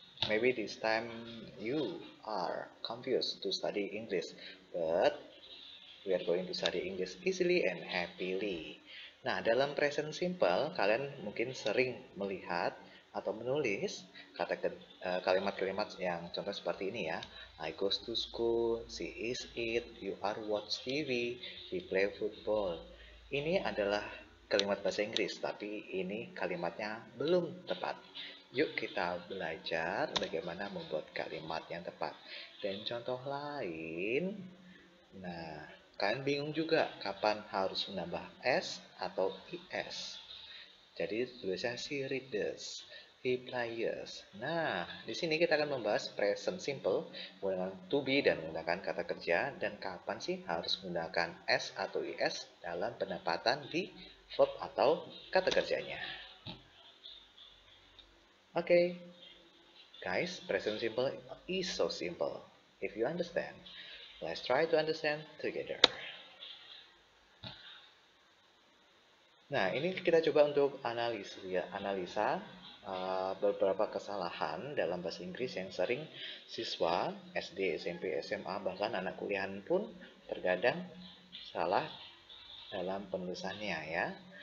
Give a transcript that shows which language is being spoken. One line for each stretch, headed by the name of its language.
English: Maybe this time you are confused to study English, but we are going to study English easily and happily.
Indonesian: Nah, dalam present simple, kalian mungkin sering melihat atau menulis kalimat-kalimat yang contoh seperti ini ya.
English: I goes to school, she is it, you are watch TV, we play football.
Indonesian: Ini adalah kalimat bahasa Inggris, tapi ini kalimatnya belum tepat. Yuk kita belajar bagaimana membuat kalimat yang tepat. Dan contoh lain, nah, kalian bingung juga kapan harus menambah S atau IS. Jadi tulisnya
English: she reads, he plays.
Indonesian: Nah, di sini kita akan membahas present simple menggunakan to be dan menggunakan kata kerja, dan kapan sih harus menggunakan S atau IS dalam penempatan di verb atau kata kerjanya.
English: Okay, guys, present simple is so simple. If you understand, let's try to understand together.
Indonesian: Nah, ini kita coba untuk analisa beberapa kesalahan dalam bahasa Inggris yang sering siswa SD, SMP, SMA, bahkan anak kuliahan pun terkadang salah dalam penulisannya ya.